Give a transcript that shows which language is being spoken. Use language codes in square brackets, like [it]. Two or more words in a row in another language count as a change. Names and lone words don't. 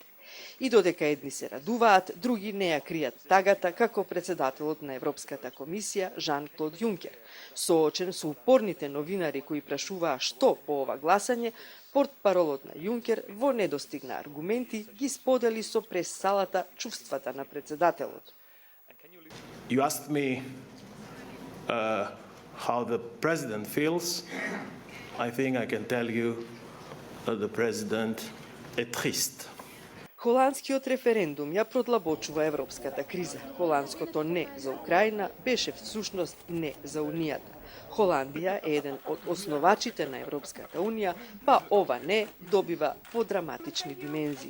[mk] И додека едни се радуваат, други не ја кријат тагата како председателот на Европската комисија Жан-Клод Јункер. Соочен со упорните новинари кои прашуваа што по ова гласање, портпаролот на Јункер во недостигна аргументи ги сподели со прес-салата чувствата на председателот. [en] You asked me how the president feels. I think I can tell you that the president [fr] est triste. [mk] Холандскиот референдум ја продлабочува европската криза. Холандското не за Украина беше всушност не за Унијата. Холандија е еден од основачите на Европската Унија, па ова не добива подраматични димензии.